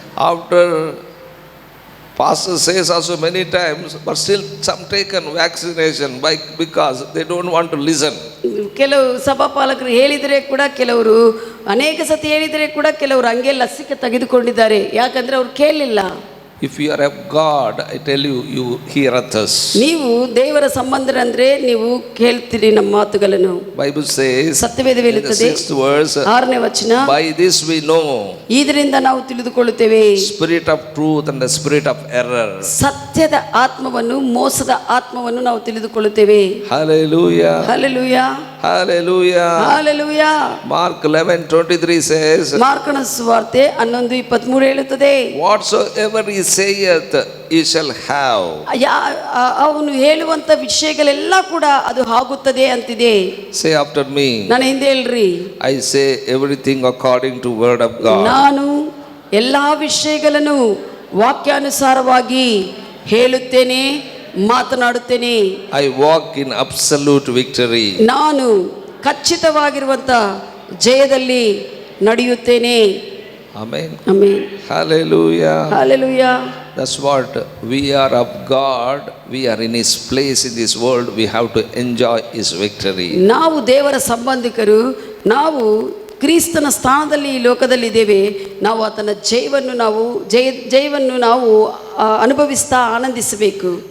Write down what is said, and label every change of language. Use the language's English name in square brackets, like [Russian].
[English] After pastor says also many times, but still some taken vaccination because they don't want to listen. [Kannada] ಕೆಲವು ಸಭಾಪಾಲಕರು ಹೇಳಿದರೆ ಕೂಡ, ಕೆಲವರು ಅನೇಕ ಸತಿ ಹೇಳಿದರೆ ಕೂಡ, ಕೆಲವರು ಹಂಗೆ ಲಸಿಕೆ ತೆಗೆದುಕೊಂಡಿದ್ದಾರೆ, ಯಾಕಂದ್ರೆ ಅವ್ರು ಕೇಳಲಿಲ್ಲ. [English] If you are of God, I tell you, you heareth us. [Kannada] ನೀವು ದೇವರ ಸಂಬಂಧರಂದ್ರೆ ನೀವು ಕೇಳ್ತೀರಿ ನಮ್ಮ ಮಾತುಗಳನ್ನು. [English] Bible says, [Kannada] ಸತ್ಯವೇದ ಹೇಳುತ್ತದೆ, [English] 6th verse, [Kannada] 6ನೇ ವಚನ, [English] by this we know [Kannada] ಇದರಿಂದ ನಾವು ತಿಳಿದುಕೊಳ್ಳುತ್ತೇವೆ [English] spirit of truth and the spirit of error. [Kannada] ಸತ್ಯದ ಆತ್ಮವನ್ನು, ಮೋಸದ ಆತ್ಮವನ್ನು ನಾವು ತಿಳಿದುಕೊಳ್ಳುತ್ತೇವೆ. [English] Hallelujah. Hallelujah. Hallelujah. Hallelujah. Mark 11:23 says, [Kannada] ಮಾರ್ಕನ ಸುವಾರ್ತೆ 11:23 ಹೇಳುತ್ತದೆ, [English] whatsoever he saith he shall have. [Kannada] ಅವನು ಹೇಳುವಂತ ವಿಷಯಗಳೆಲ್ಲ ಕೂಡ ಅದು ಆಗುತ್ತದೆ ಅಂತಿದೆ. [English] Say after me. [Kannada] ನಾನು ಹಿಂದೆ ಹೇಳ್ರಿ. [English] I say everything according to word of God. [Kannada] ನಾನು ಎಲ್ಲಾ ವಿಷಯಗಳನ್ನು ವಾಕ್ಯಾನುಸಾರವಾಗಿ ಹೇಳುತ್ತೇನೆ, ಮಾತನಾಡುತ್ತೇನೆ. [English] I walk in absolute victory. [Kannada] ನಾನು ಖಚಿತವಾಗಿರುವಂತ ಜಯದಲ್ಲಿ ನಡೆಯುತ್ತೇನೆ. [English] Amen. [Kannada] Amen. [English] Hallelujah. Hallelujah. That's what we are of God. We are in His place in this world. We have to enjoy His victory. [Kannada] ನಾವು ದೇವರ ಸಂಬಂಧಿಕರು, ನಾವು ಕ್ರಿಸ್ತನ ಸ್ಥಾನದಲ್ಲಿ ಈ ಲೋಕದಲ್ಲಿ ಇದ್ದೇವೆ. ನಾವು ಆತನ ಜಯವನ್ನು ನಾವು ಅನುಭವಿಸ್ತಾ ಆನಂದಿಸಬೇಕು.